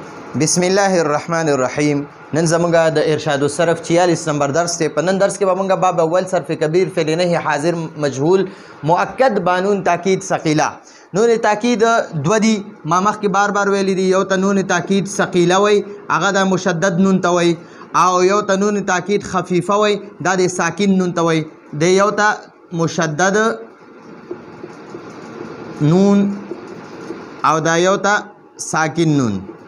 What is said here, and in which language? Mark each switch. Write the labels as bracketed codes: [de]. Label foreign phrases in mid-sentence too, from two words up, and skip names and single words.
[ar] بسم الله الرحمن الرحیم. [ps] نن زمونږ د ارشاد الصرف 46 نمبر درس دی. په نن درس کې به مونږ باب اول صرف کبیر [ar] فعل نهی حاضر مجهول مؤکد بانون تاکید ثقیله. نون تاکید [ps] دو دي ما مخکې بار بار ویلی دي. یو ته [ar] نون تاکید ثقیله [ps] وای هغه د مشدد نون ته وای، او یو ته [ar] نون تاکید خفیفه [ps] وای دا د ساکن نون ته وای. د یو ته مشدد نون او دا یو ته ساکن نون.